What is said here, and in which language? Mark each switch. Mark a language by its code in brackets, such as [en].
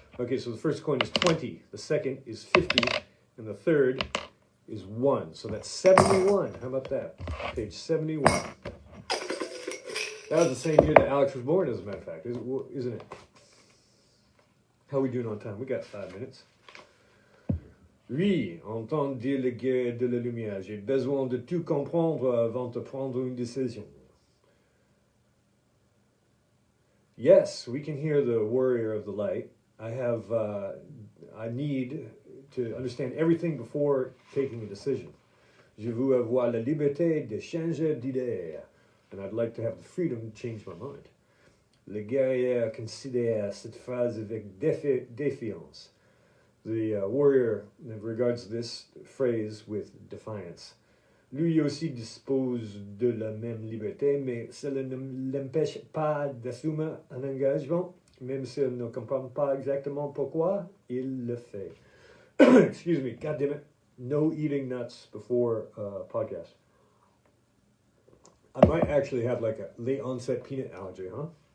[en] Okay, so the first coin is 20, the second is 50, and the third is 1. So that's 71. How about that? Page 71. That was the same year that Alex was born, as a matter of fact, isn't it? How are we doing on time? We got 5 minutes. [fr] Oui, entendre dire le guerre de la lumière. J'ai besoin de tout comprendre avant de prendre une décision. [en] Yes, we can hear the warrior of the light. I need to understand everything before taking a decision. [fr] Je veux avoir la liberté de changer d'idée. [en] And I'd like to have the freedom to change my mind. [fr] Le guerrier considère cette phrase avec défiance. [en] The warrior regards this phrase with defiance. [fr] Lui aussi dispose de la même liberté, mais cela ne l'empêche pas d'assumer un engagement, même s'il ne comprend pas exactement pourquoi il le fait. [en] Excuse me, God damn it. No eating nuts before podcast. I might actually have like a late onset peanut allergy, huh?